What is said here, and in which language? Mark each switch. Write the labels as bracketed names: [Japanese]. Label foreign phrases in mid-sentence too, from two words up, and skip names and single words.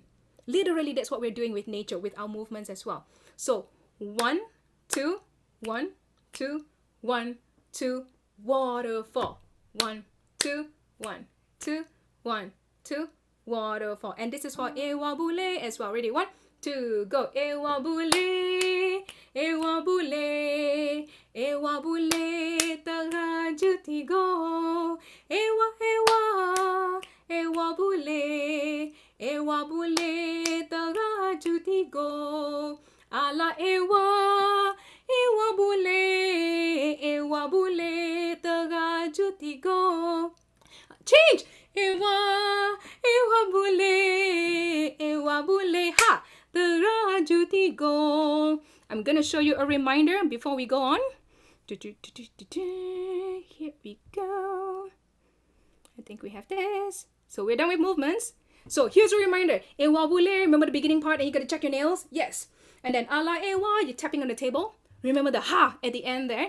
[English] Literally, that's what we're doing with nature, with our movements as well. So 1, 2, 1, 2, 1, 2, waterfall. 1, 2, 1, 2, 1, 2, waterfall. And this is for Ewa Bule as well. Ready? 1, 2, go. Ewa Bule, Ewa Bule, Ewa Bule, Teraju go. Ewa, Ewa, Ewa Bule, Ewa Bule, Teraju go. Ala Ewa, Ewa Bule, Ewa Bule, Teraju go. Change. Ewa, Ewa Bule, Ewa Bule, ha, Teraju go. I'm gonna show you a reminder before we go on. Here we go. I think we have this. So we're done with movements. So here's a reminder. Ewa Bule, remember the beginning part and you gotta check your nails? Yes. And then ala Ewa, you're tapping on the table. Remember the ha at the end there.